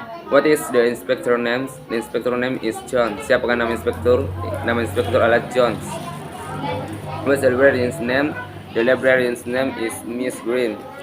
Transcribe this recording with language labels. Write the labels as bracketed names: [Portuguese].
[English] What is the inspector name? The inspector name is John. [Indonesian] Siapakah nama inspektur? Nama inspektur adalah Jones. [English] What's the librarian's name? The librarian's name is Miss Green.